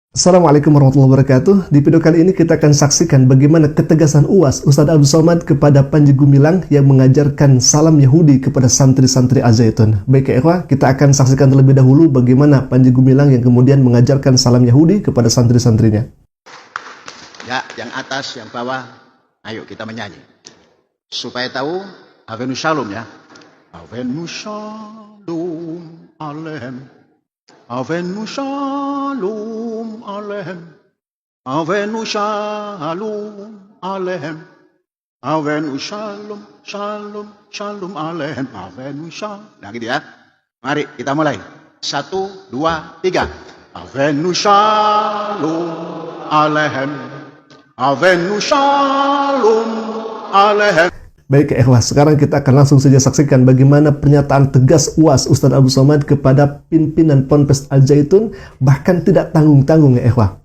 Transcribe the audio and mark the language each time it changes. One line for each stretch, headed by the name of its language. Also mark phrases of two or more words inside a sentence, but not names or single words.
Arabic: السلام عليكم ورحمة الله وبركاته.
Indonesian: Di video kali ini kita akan saksikan bagaimana ketegasan UAS Ustadz Abdul Somad kepada Panji Gumilang yang mengajarkan salam Yahudi kepada santri-santri Al-Zaitun. Baik ya ikhwah, kita akan saksikan terlebih dahulu bagaimana Panji Gumilang yang kemudian mengajarkan salam Yahudi kepada santri-santrinya. Ya, yang atas, yang bawah, ayo kita menyanyi. Supaya tahu,
Hebrew: הבאנו שלום
Indonesian: ya.
Hebrew: הבאנו שלום עליכם. הבאנו שלום עליכם. הבאנו שלום עליכם. הבאנו שלום שלום שלום עליכם. הבאנו שלום.
Indonesian: Nah gitu ya. Mari kita mulai. 1, 2, 3.
Hebrew: הבאנו שלום עליכם. הבאנו שלום עליכם.
Indonesian: Baik ya ikhwah, sekarang kita akan langsung saja saksikan bagaimana pernyataan tegas UAS Ustadz Abdul Somad kepada pimpinan Ponpes Al-Zaitun, bahkan tidak tanggung-tanggung ya ikhwah.